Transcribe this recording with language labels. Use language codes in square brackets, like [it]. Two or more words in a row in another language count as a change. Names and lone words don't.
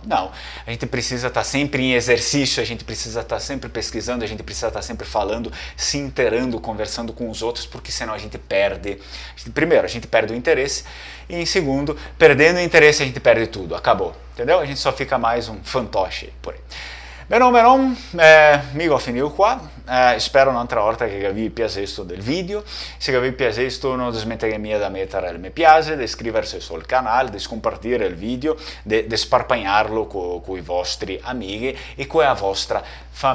[pt] Não, a gente precisa estar sempre em exercício, a gente precisa estar sempre pesquisando, a gente precisa estar sempre falando, se inteirando, conversando com os outros, porque senão a gente perde. Primeiro, a gente perde o interesse, e em segundo, perdendo o interesse a gente perde tudo, acabou, entendeu? A gente só fica mais um fantoche por aí. [it] Bene, mi ho finito qua, spero un'altra volta che vi piace questo del video. Se vi piace questo non smettetemi da mettere il mi piace, di iscriversi sul canale, di scompartire il video, di sparpagnarlo con i vostri amici e con la vostra famiglia.